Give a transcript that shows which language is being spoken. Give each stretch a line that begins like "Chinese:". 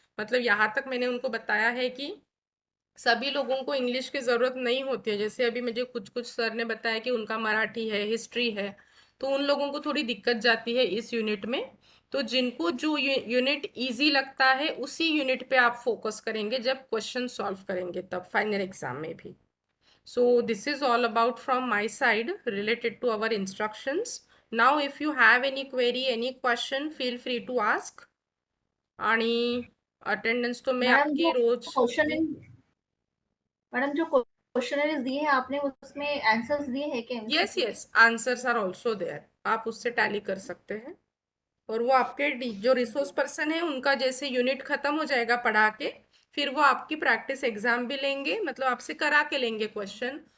Hindi: मतलब यहाँ तक मैंने उनको बताया है कि सभी लोगों को इंग्लिश की ज़रूरत नहीं होती है। जैसे अभी मुझे कुछ कुछ सर ने बताया कि उनका मराठी है, हिस्ट्री है, तो उन लोगों को थोड़ी दिक्कत जाती है इस यूनिट में। तो जिनको जो यूनिट ईजी लगता है उसी यूनिट पे आप फोकस करेंगे जब क्वेश्चन सॉल्व करेंगे, तब फाइनल एग्जाम में भी।
English: So this is all about from my side related to our instructions. Now if you have any query, any question, feel free to ask.
Hindi: आणि अटेंडेंस तो मैं मैडम आपकी जो रोज क्वेश्चन मैडम जो क्वेश्चनरीज दिए हैं आपने उसमें आंसर्स दिए हैं क्या?
English: yes yes answers are also there,
Hindi: आप उससे टैली कर सकते हैं। और वो आपके जो रिसोर्स पर्सन है उनका जैसे यूनिट खत्म हो जाएगा पढ़ा के, फिर वो आपकी प्रैक्टिस एग्जाम भी लेंगे, मतलब आपसे करा के लेंगे क्वेश्चन।